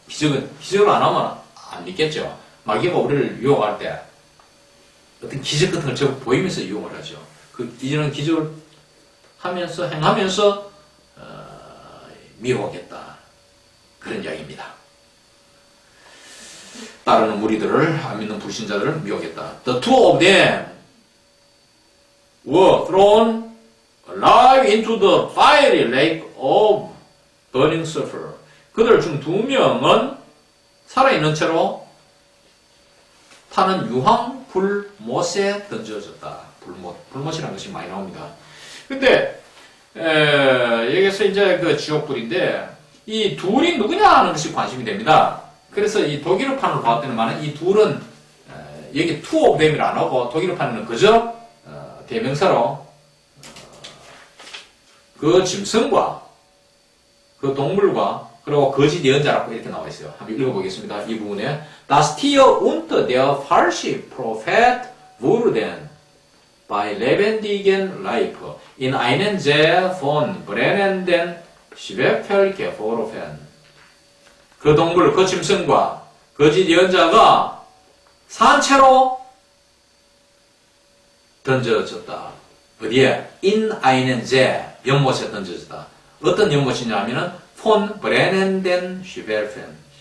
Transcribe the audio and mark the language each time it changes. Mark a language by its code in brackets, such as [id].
[ko] 기적을 안 하면 안 믿겠죠. 마귀가 우리를 유혹할 때 어떤 기적 같은 걸 제법 보이면서 유혹을 하죠. 이런 기적을 행하면서 미혹했다. 그런 이야기입니다. 따르는 무리들을, 안 믿는 불신자들을 미혹했다. [en] The two of them were thrown alive into the fiery lake of burning sulfur. [ko] 그들 중 두 명은 살아있는 채로 타는 유황 불못에 던져졌다. 불못이라는 것이 많이 나옵니다. 근데 여기서 이제 그 지옥불인데 이 둘이 누구냐 하는 것이 관심이 됩니다. 그래서 이 독일어판을 봤을 때는 이 둘은 여기 two of them이라 안 하고 독일어판에는 그저 대명사로 그 짐승과 그 동물과 그리고 거짓 예언자라고 이렇게 나와 있어요. 한번 읽어보겠습니다. 이 부분에 [de] Das Tier und der falsche Prophet wurden bei lebendigem Leib in einen See von brennenden Schwefel geworfen. [ko] 그 동물, 그 짐승과 거짓 예언자가 산채로 던져졌다. 어디에? [de] In einen See, [ko] 연못에 던져졌다. 어떤 연못이냐 하면은 [de] von brennenden Schwefel.